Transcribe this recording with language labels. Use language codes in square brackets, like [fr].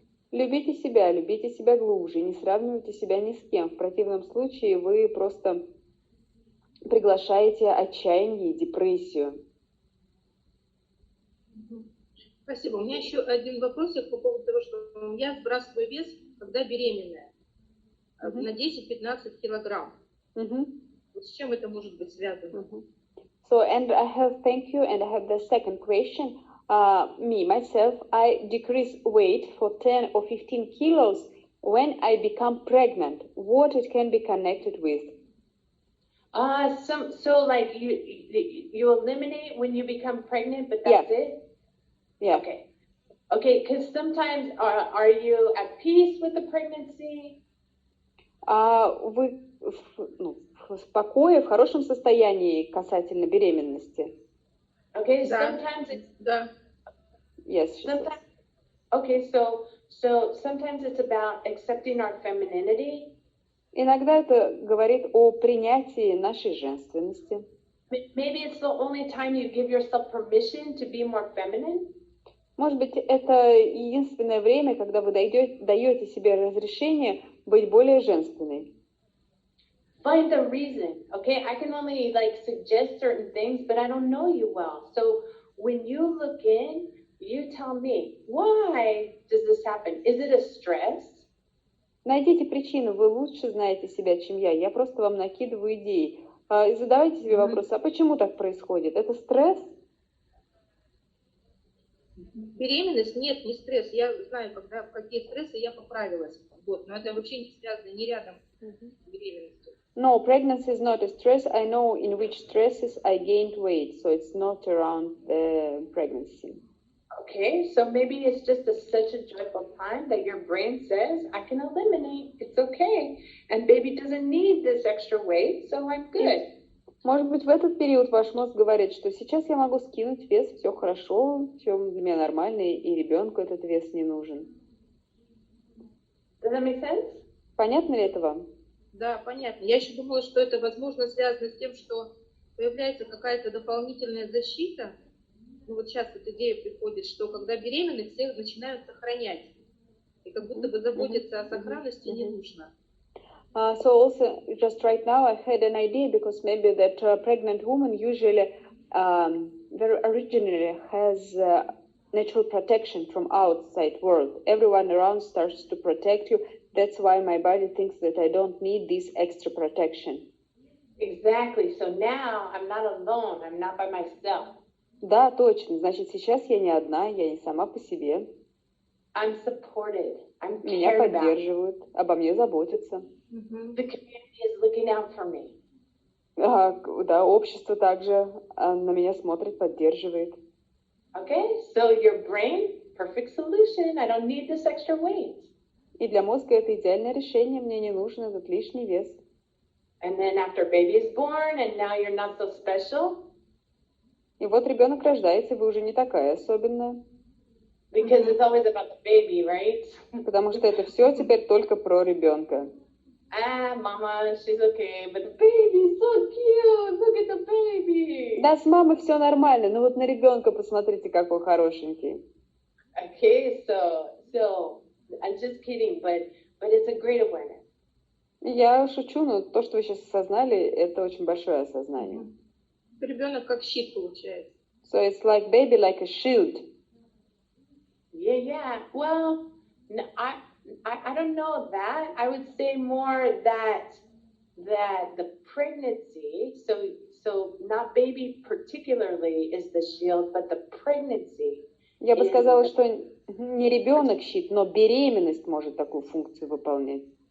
[ru] Любите себя глубже, не сравнивайте себя ни с кем. В противном случае вы просто приглашаете отчаяние и депрессию. Спасибо. У меня еще один вопросик по поводу того, что я сбрасываю вес, когда беременная, на 10-15 килограмм. Вот с чем это может быть связано? [en] So, and I have, thank you, and I have the second question. Myself, I decrease weight for 10 or 15 kilos when I become pregnant. What it can be connected with? So like you eliminate when you become pregnant, but that's it? Yeah. Okay, because sometimes are you at peace with the pregnancy? [ru] Вы в покое, в хорошем состоянии касательно беременности? [en] Okay, sometimes it's... Yes. Sometimes, okay, so sometimes it's about accepting our femininity. [ru] Иногда это говорит о принятии нашей женственности. [en] Maybe it's the only time you give yourself permission to be more feminine. [ru] Может быть, это единственное время, когда вы даете себе разрешение быть более женственной. [en] Find the reason, okay? I can only suggest certain things, but I don't know you well. So when you look in, you tell me, why does this happen? Is it a stress? [ru] Найдите причину, вы лучше знаете себя, чем я. Я просто вам накидываю идеи. И задавайте себе вопрос, а почему так происходит? Это стресс? Беременность? Нет, не стресс. Я знаю, в какие стрессы я поправилась. Вот, но это вообще не связано, не рядом с беременностью. [en] No, pregnancy is not a stress. I know in which stresses I gained weight, so it's not around the pregnancy. Okay, so maybe it's just such a joyful time that your brain says, I can eliminate, it's okay. And baby doesn't need this extra weight, so I'm good. [ru] Может быть, в этот период ваш мозг говорит, что сейчас я могу скинуть вес, все хорошо, все для меня нормально, и ребенку этот вес не нужен. [en] Does that make sense? [ru] Понятно ли это вам? Да, понятно. Я еще думала, что это, возможно, связано с тем, что появляется какая-то дополнительная защита. Ну вот сейчас эта идея приходит, что когда беременны, все начинают сохранять. И как будто бы заботиться о сохранности не нужно. [en] So also, just right now, I had an idea because maybe that pregnant woman usually very originally has natural protection from outside world. Everyone around starts to protect you. That's why my body thinks that I don't need this extra protection. Exactly. So now I'm not alone. I'm not by myself. [ru] Да, точно. Значит, сейчас я не одна, я не сама по себе. [en] I'm supported. I'm [ru] Меня [en] cared about. [ru] поддерживают, обо мне заботятся. [en] The community is looking out for me. [ru] Да, общество также на меня смотрит, поддерживает. [en] Okay, so your brain perfect solution. I don't need this extra weight. [ru] И для мозга это идеальное решение, мне не нужен этот лишний вес. [en] And then after baby is born and now you're not so special. [ru] И вот ребенок рождается, и вы уже не такая особенная. [en] Because it's always about the baby, right? [ru] Потому что это все теперь только про ребенка. [en] Mama, she's okay, but the baby's so cute. Look at the baby. [ru] Да, с мамой все нормально, но вот на ребенка посмотрите, какой хорошенький. [en] Okay, so I'm just kidding, but it's a great awareness. [ru] Я шучу, но то, что вы сейчас осознали, это очень большое осознание. Ребенок как щит получается. [en] So it's like baby, like a shield. Yeah. Well, no, I don't know that. I would say more that the pregnancy, so not baby particularly is the shield, but the pregnancy. [ru] Я бы сказала, что не ребенок щит, но беременность может такую функцию выполнять.